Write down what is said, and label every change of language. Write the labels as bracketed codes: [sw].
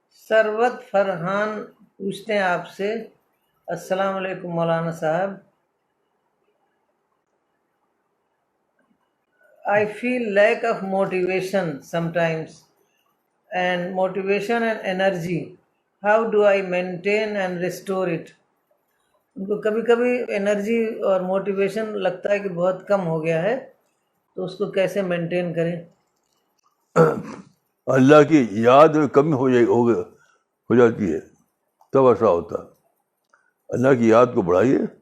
[ur] ثروت فرحان پوچھتے ہیں آپ سے السلام علیکم مولانا صاحب. [en] I feel lack of motivation sometimes, and motivation and energy. How do I maintain and restore it? [ur] ان کو کبھی کبھی انرجی اور موٹیویشن لگتا ہے کہ بہت کم ہو گیا ہے, تو اس کو کیسے مینٹین کریں؟ اللہ کی یاد میں کمی ہو جاتی ہے تب ایسا ہوتا ہے. اللہ کی یاد کو بڑھائیے.